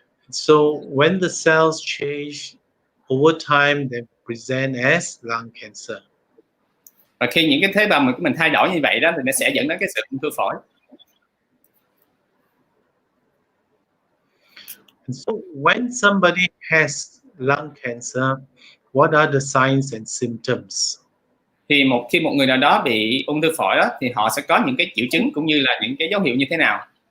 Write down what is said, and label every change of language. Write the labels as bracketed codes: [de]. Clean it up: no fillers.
[en] So when the cells change over time, they present as lung cancer. [vi] Và khi những cái tế bào của mình thay đổi như vậy đó thì nó sẽ dẫn đến cái sự ung thư phổi. [en] And so when somebody has lung cancer, what are the signs and symptoms? [vi] Thì khi một người nào đó bị ung thư phổi đó, thì họ sẽ có những cái triệu chứng cũng như là những cái dấu hiệu như thế nào?